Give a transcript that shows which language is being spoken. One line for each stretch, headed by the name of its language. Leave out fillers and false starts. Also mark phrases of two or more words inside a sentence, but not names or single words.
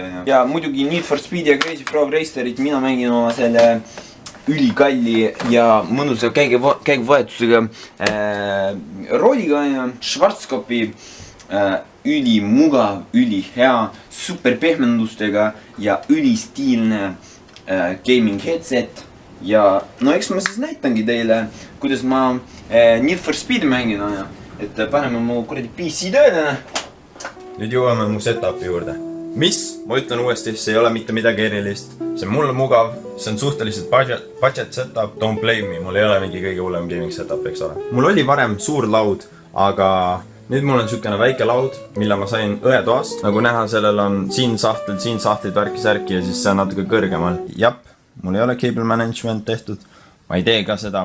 Estonian: Ja muidugi Need for Speed ja Crazy Frog Racerit mina mängin oma selle ülikalli ja mõnusa käiguvahetusega rooliga ja Schwarzkopi ülimugav, ülihea, super pehmendustega ja ülistiilne
English: gaming headset.
Estonian: Ja no eks ma siis näitangi teile, kuidas ma Need for Speed mängin, et paneme mu kuradi PC tööle. Nüüd jõuame mu setupi juurde. Mis? Ma ütlen uuesti, see ei ole mitte midagi erilist. See on mulle mugav, see on suhteliselt
English: budget setup, don't blame me,
Estonian: mul ei ole mingi kõige hullem
English: gaming setup,
Estonian: eks ole. Mul oli varem suur laud, aga nüüd mul on sükene väike laud, mille ma sain õetoast. Nagu näha, sellel on siin sahtlid, värki ja siis see on natuke kõrgemal. Jap. Mul ei ole
English: cable management
Estonian: tehtud. Ma ei tee ka seda.